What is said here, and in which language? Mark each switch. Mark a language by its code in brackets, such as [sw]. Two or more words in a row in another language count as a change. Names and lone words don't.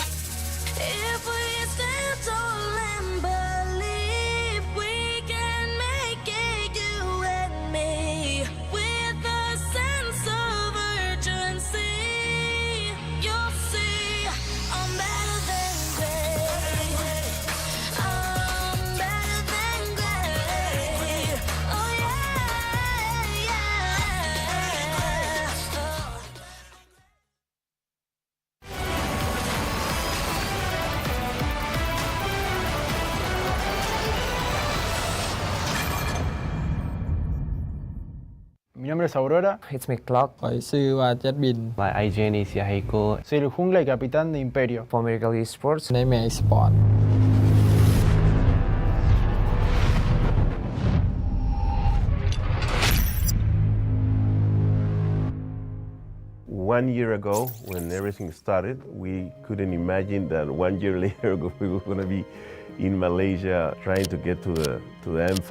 [en] If we stand tall and believe we can make it, you and me, with a sense of urgency, you'll see I'm better than great. I'm better than great. Oh yeah, yeah. Oh. [es] Mi nombre es Aurora. [en] It's me, Clock. [tts] ข่อยชื่อว่าเจ็ดบิน [en] My IGN is Yahiko. [es] Soy el jungla y capitán de Imperio. [en] For Miracle Esports. [th] ในแมสปอร์ต [en] 1 year ago, when everything started, we couldn't imagine that 1 year later we were going to be in Malaysia trying to get to the M5.